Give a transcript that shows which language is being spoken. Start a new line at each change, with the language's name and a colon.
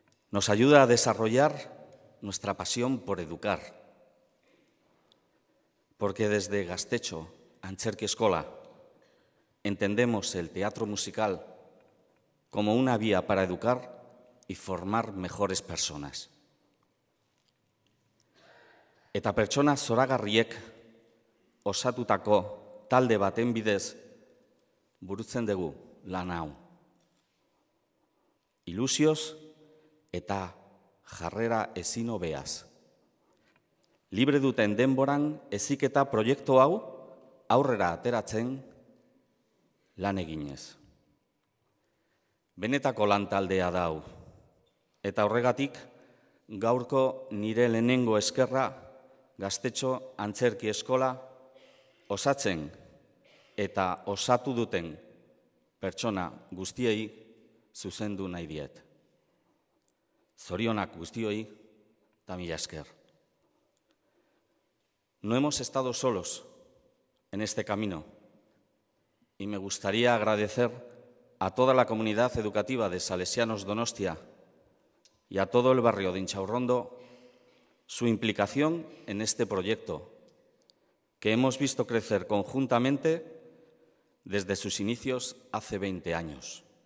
Spanish: Nos ayuda a desarrollar nuestra pasión por educar, porque desde Gaztetxo Antzerki Eskola entendemos el teatro musical como una vía para educar y formar mejores personas.
Basque: Eta pertsona zoragarriek osatutako talde baten bidez burutzen dugu lan hau. Ilusioz eta jarrera ezin hobeaz. Libre duten denboran heziketa proiektu hau aurrera ateratzen lan eginez. Benetako lan taldea da hau, eta horregatik gaurko nire lehenengo eskerra Gaztetxo Antzerki Eskola osatzen eta osatu duten pertsona guztiei zuzendu nahi diet. Zorionak guztioi eta mila esker.
Spanish: No hemos estado solos en este camino y me gustaría agradecer a toda la comunidad educativa de Salesianos Donostia y a todo el barrio de Intxaurrondo su implicación en este proyecto que hemos visto crecer conjuntamente desde sus inicios hace 20 años.